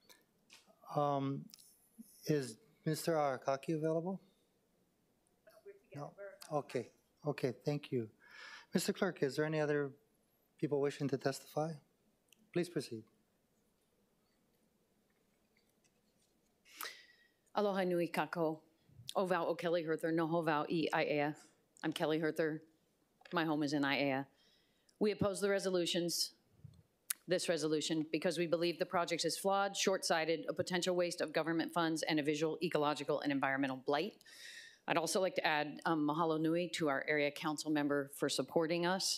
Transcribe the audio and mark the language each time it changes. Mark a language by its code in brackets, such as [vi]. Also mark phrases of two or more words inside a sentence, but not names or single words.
[en] Is Mr. Arakaki available? No. Okay. Okay, thank you. Mr. Clerk, is there any other people wishing to testify? Please proceed. [haw] Aloha nui kako. O vau o Kelly Herther, noho vau I Aiea. [en] I'm Kelly Herther. My home is in Aiea. We oppose the resolutions, this resolution, because we believe the project is flawed, short-sighted, a potential waste of government funds, and a visual, ecological, and environmental blight. I'd also like to add [haw] mahalo nui [en] to our area council member for supporting us.